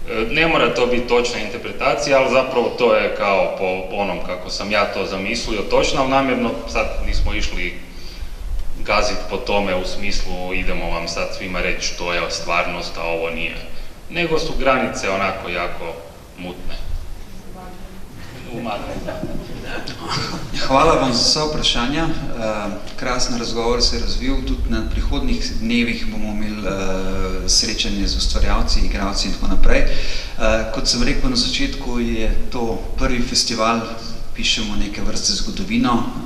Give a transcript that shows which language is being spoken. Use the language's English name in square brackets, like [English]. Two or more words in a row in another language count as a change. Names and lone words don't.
[Croatian] Ne mora to biti točna interpretacija, ali zapravo to je kao po onom kako sam ja to zamislio točno, ali namjerno sad nismo išli gaziti po tome u smislu idemo vam sad svima reći to je stvarnost, a ovo nije. Nego su granice onako jako mutne. [Slovenian] Hvala vam za vsa vprašanja. Krasen razgovor se je razvil. Tudi na prihodnih dnevih bomo imeli srečanje z ustvarjalci, igralci in tako naprej. Kot sem rekel na začetku, je to prvi festival, pišemo neke vrste zgodovino.